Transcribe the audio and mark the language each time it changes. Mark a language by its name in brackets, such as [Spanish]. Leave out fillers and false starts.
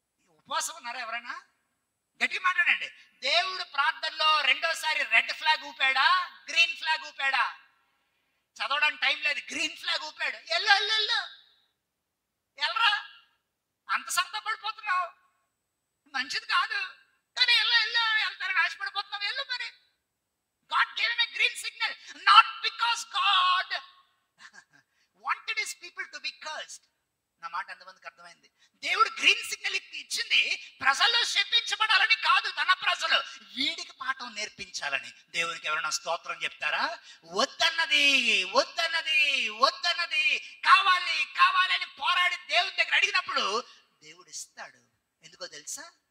[Telugu] ఉపవాసం ఉన్నారా ఎవరైనా? గట్టిగా మాట్లాడండి. దేవుడు ప్రార్థనలో రెండోసారి రెడ్ ఫ్లాగ్ ఊపాడా, గ్రీన్ ఫ్లాగ్ ఊపాడా? చదవడానికి టైం లేదు, గ్రీన్ ఫ్లాగ్ ఊపాడు. ఎల్లు ఎల్లు ఎల్లు ఎల్రా, అంత సంతపడిపోతున్నావు, మంచిది కాదు, కానీ ఎల్లు ఎల్లు వెళ్తారని ఆశపడిపోతున్నావు, ఎల్లు మరి. [English] God gave him a green signal, not because God wanted his people to be cursed. [Telugu] నా మాట ఎంతమందికి అర్థమైంది? దేవుడు గ్రీన్ సిగ్నల్ ఇచ్చింది ప్రజలు శపించబడాలని కాదు, తన ప్రజలు వీడికి పాఠం నేర్పించాలని. దేవునికి ఎవరైనా స్తోత్రం చెప్తారా? వద్దన్నది వద్దన్నది వద్దన్నది కావాలి కావాలి అని పోరాడి దేవుని దగ్గర అడిగినప్పుడు దేవుడు ఇస్తాడు. ఎందుకో తెలుసా?